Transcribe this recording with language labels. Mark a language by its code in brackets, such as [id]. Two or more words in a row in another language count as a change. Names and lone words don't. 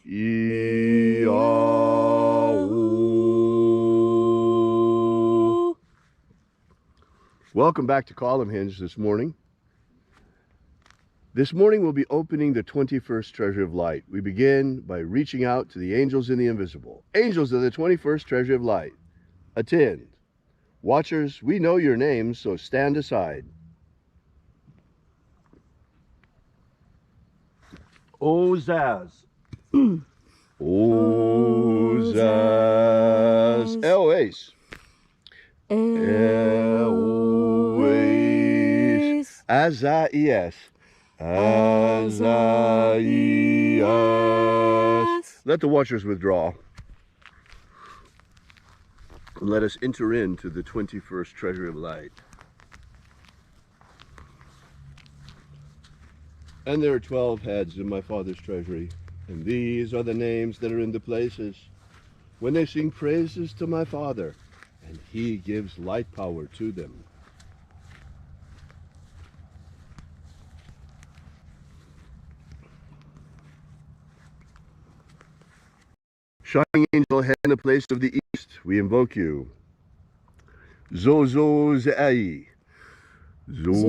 [en] Welcome back to Column Hinge this morning. This morning we'll be opening the 21st Treasure of Light. We begin by reaching out to the angels in the invisible. Angels of the 21st Treasure of Light, attend. Watchers, we know your names, so stand aside. Ozaz. Ozaz. Eloise. Eloise. Azaias. Azaias. Let the watchers withdraw. And let us enter into the 21st Treasure of Light. And there are 12 heads in my Father's treasury, and these are the names that are in the places when they sing praises to my Father, and he gives light power to them. Shining angel, head in the place of the east, we invoke you. Zozo Ze'ai.